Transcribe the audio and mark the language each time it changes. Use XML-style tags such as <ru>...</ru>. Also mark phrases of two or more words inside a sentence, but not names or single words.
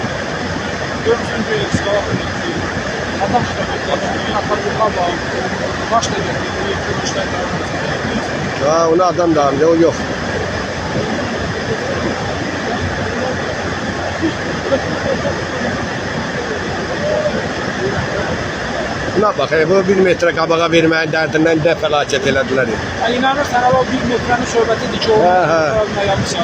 <az>Onu adam da aldı, o yok. Buna bak, bu 1 metre qabağa verməyin dərdindən də fəlakət elədilər. İnanırsan, o 1 metrenin söhbətidir ki, o yapmışlar.</az>